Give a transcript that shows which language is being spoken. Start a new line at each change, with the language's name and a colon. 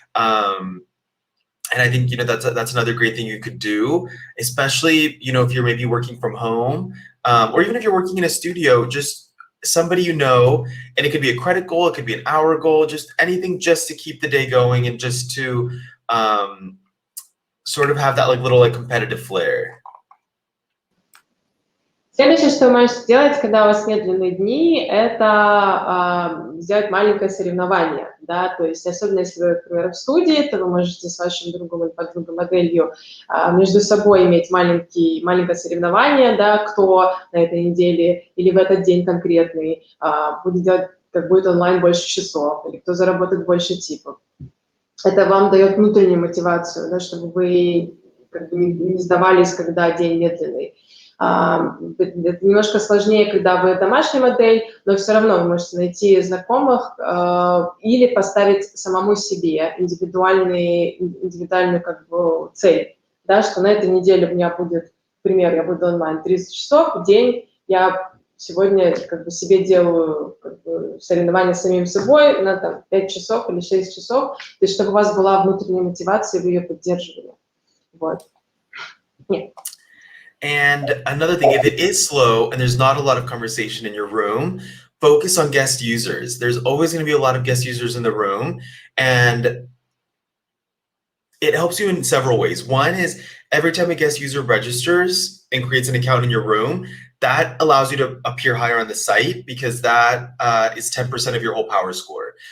English: And I think, you know, that's another great thing you could do, especially, you know, if you're maybe working from home, or even if you're working in a studio, just somebody you know, and it could be a credit goal, it could be an hour goal, just anything just to keep the day going and just to sort of have that like little like competitive flair.
Russian: Следующее, что вы можете сделать, когда у вас медленные дни, это сделать маленькое соревнование, да, то есть особенно если вы, например, в студии, то вы можете с вашим другом или подругой моделью между собой иметь маленькое соревнование, да, кто на этой неделе или в этот день конкретный будет делать, как будет онлайн больше часов, или кто заработает больше типов. Это вам дает внутреннюю мотивацию, да, чтобы вы как бы не сдавались, когда день медленный. Это немножко сложнее, когда вы домашняя модель, но все равно вы можете найти знакомых или поставить самому себе индивидуальную как бы цель, да, что на этой неделе у меня будет, например, я буду онлайн 30 часов в день, я сегодня как бы себе делаю как бы соревнования с самим собой на там, 5 часов или 6 часов, то есть чтобы у вас была внутренняя мотивация, вы ее поддерживали. Вот. Нет.
English: And another thing, if it is slow and there's not a lot of conversation in your room, focus on guest users. There's always going to be a lot of guest users in the room, and it helps you in several ways. One is every time a guest user registers and creates an account in your room, that allows you to appear higher on the site because that is 10% of your whole power score.